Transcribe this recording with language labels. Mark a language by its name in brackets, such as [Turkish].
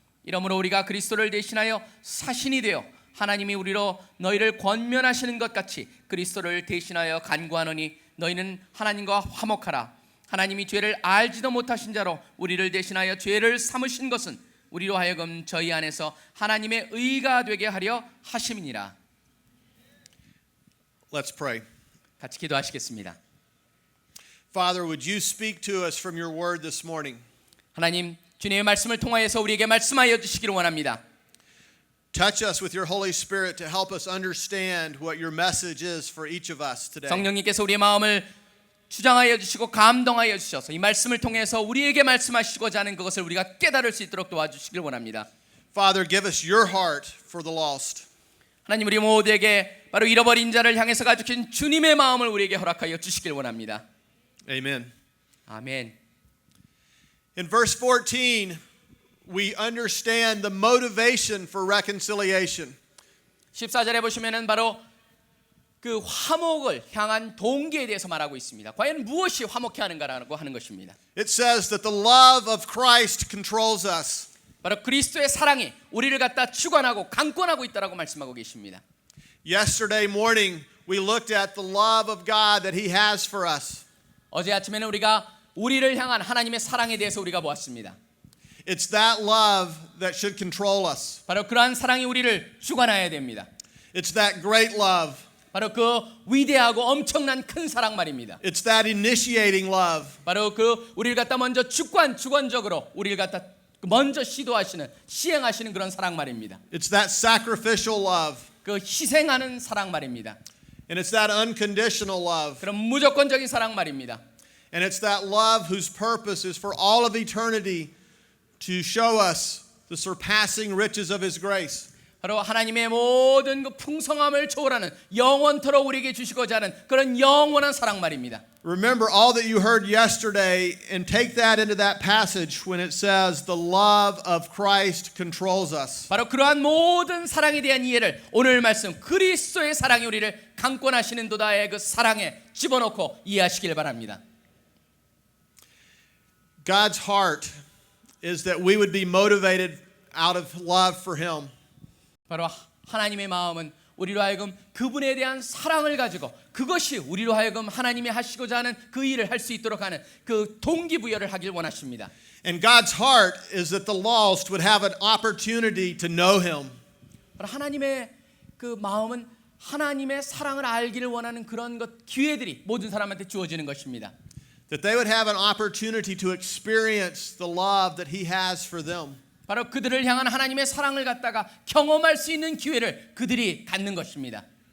[Korean] 이러므로 우리가 그리스도를 대신하여 사신이 되어 하나님이 우리로 너희를 권면하시는 것 같이 그리스도를 대신하여 간구하노니 너희는 하나님과 화목하라. 하나님이 죄를 알지도 못하신 자로 우리를 대신하여 죄를 삼으신 것은 우리로 하여금 저희 안에서 하나님의 의가 되게 하려 하심이니라. [English] Let's pray. [Korean] 같이 기도하시겠습니다. [English] Father, would you speak to us from your word this morning? [Korean] 하나님, 주님의 말씀을 통하여서 우리에게 말씀하여 주시기를 원합니다. [English] Touch us with your Holy Spirit to help us understand what your message is for each of us today. [Korean] 성령님께서 우리의 마음을 주장하여 주시고 감동하여 주셔서 이 말씀을 통해서 우리에게 말씀하시고자 하는 그것을 우리가 깨달을 수 있도록 도와주시길 원합니다. [English] Father, give us your heart for the lost. [Korean] 하나님, 우리 모두에게 바로 잃어버린 자를 향해서 가지신 주님의 마음을 우리에게 허락하여 주시길 원합니다. [English] Amen. [Korean] 아멘. [English] In verse 14, we understand the motivation for reconciliation. [Korean] 14절에 보시면은 바로 그 화목을 향한 동기에 대해서 말하고 있습니다. 과연 무엇이 화목해 하는가라고 하는 것입니다. [English] It says that the love of Christ controls us. [Korean] 바로 그리스도의 사랑이 우리를 갖다 주관하고 강권하고 있다라고 말씀하고 계십니다. [English] Yesterday morning, we looked at the love of God that He has for us. [Korean] 어제 아침에는 우리가 우리를 향한 하나님의 사랑에 대해서 우리가 보았습니다. [English] It's that love that should control us. [Korean] 바로 그러한 사랑이 우리를 주관해야 됩니다. [English] It's that great love. [Korean] 바로 그 위대하고 엄청난 큰 사랑 말입니다. [English] It's that initiating love. [Korean] 바로 그 우리를 갖다 먼저 주권적으로 우리를 갖다 먼저 시도하시는 시행하시는 그런 사랑 말입니다. [English] It's that sacrificial love. [Korean] 그 희생하는 사랑 말입니다. [English] And it's that unconditional love. [Korean] 그런 무조건적인 사랑 말입니다. [English] And it's that love whose purpose is for all of eternity to show us the surpassing riches of His grace. [Korean] 바로 하나님의 모든 그 풍성함을 초월하는 영원토록 우리에게 주시고자 하는 그런 영원한 사랑 말입니다. [English] Remember all that you heard yesterday and take that into that passage when it says the love of Christ controls us. [Korean] 바로 그러한 모든 사랑에 대한 이해를 오늘 말씀 그리스도의 사랑이 우리를 강권하시는도다의 그 사랑에 집어넣고 이해하시길 바랍니다. [English] God's heart is that we would be motivated out of love for Him. [Korean] 바로 하나님의 마음은 우리로 하여금 그분에 대한 사랑을 가지고 그것이 우리로 하여금 하나님이 하시고자 하는 그 일을 할 수 있도록 하는 그 동기부여를 하길 원하십니다. [English] And God's heart is that the lost would have an opportunity to know Him. [Korean] 바로 하나님의 그 마음은 하나님의 사랑을 알기를 원하는 그런 것 기회들이 모든 사람한테 주어지는 것입니다. [English] That they would have an opportunity to experience the love that He has for them. [Korean] 바로 그들을 향한 하나님의 사랑을 갖다가 경험할 수 있는 기회를 그들이 갖는 것입니다.